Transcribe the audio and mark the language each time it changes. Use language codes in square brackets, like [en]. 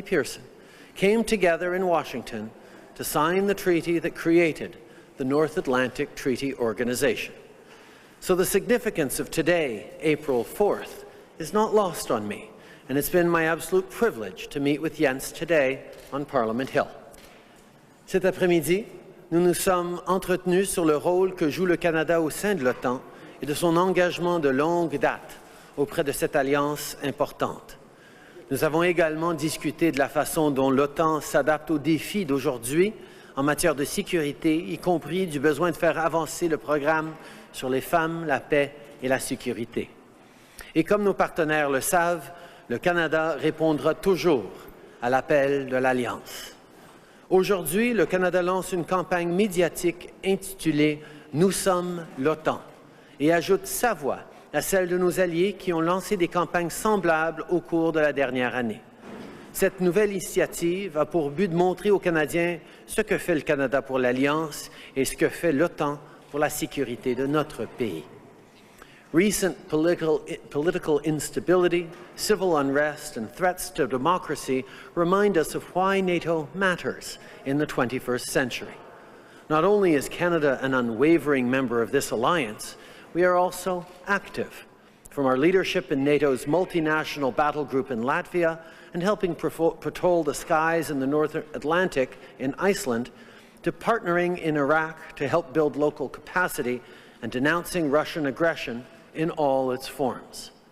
[en] Pearson, came together in Washington to sign the treaty that created the North Atlantic Treaty Organization. So the significance of today, April 4th, is not lost on me, and it's been my absolute privilege to meet with Jens today on Parliament Hill. [fr] Cet après-midi, nous nous sommes entretenus sur le rôle que joue le Canada au sein de l'OTAN et de son engagement de longue date auprès de cette alliance importante. Nous avons également discuté de la façon dont l'OTAN s'adapte aux défis d'aujourd'hui en matière de sécurité, y compris du besoin de faire avancer le programme sur les femmes, la paix et la sécurité. Et comme nos partenaires le savent, le Canada répondra toujours à l'appel de l'Alliance. Aujourd'hui, le Canada lance une campagne médiatique intitulée « Nous sommes l'OTAN » et ajoute sa voix à celle de nos alliés qui ont lancé des campagnes semblables au cours de la dernière année. Cette nouvelle initiative a pour but de montrer aux Canadiens ce que fait le Canada pour l'Alliance et ce que fait l'OTAN pour la sécurité de notre pays. [en] Recent political instability, civil unrest, and threats to democracy remind us of why NATO matters in the 21st century. Not only is Canada an unwavering member of this alliance, we are also active, from our leadership in NATO's multinational battle group in Latvia and helping patrol the skies in the North Atlantic in Iceland, to partnering in Iraq to help build local capacity and denouncing Russian aggression in all its forms.